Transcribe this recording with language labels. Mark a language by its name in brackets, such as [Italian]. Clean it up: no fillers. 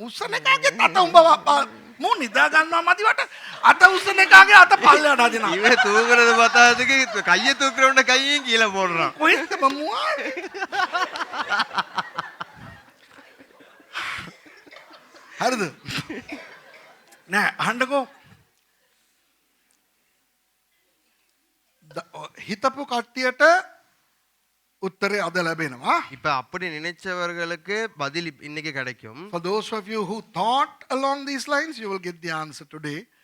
[Sinhala] උස්සන එකාගේ අත උඹ මූ නිදා ගන්නවා මදිවට අත උස්සන එකාගේ අත පල්ලයට අදිනවා. [Tamil] இவன் தூங்குறது பார்த்தாதுக்கு கையை தூக்குறவன கையும் கீழே போடுறான். [Sinhala] කොහෙන්ද මමුවා? හරිද? නෑ අහන්නකෝ. හිතපු කට්ටියට උත්තරේ අද ලැබෙනවා. [Tamil] இப்ப அப்படி நினைச்சவர்களுக்கு பதில் இன்னைக்கு கிடைக்கும். [English] For those of you who thought along these lines, you will get the answer today.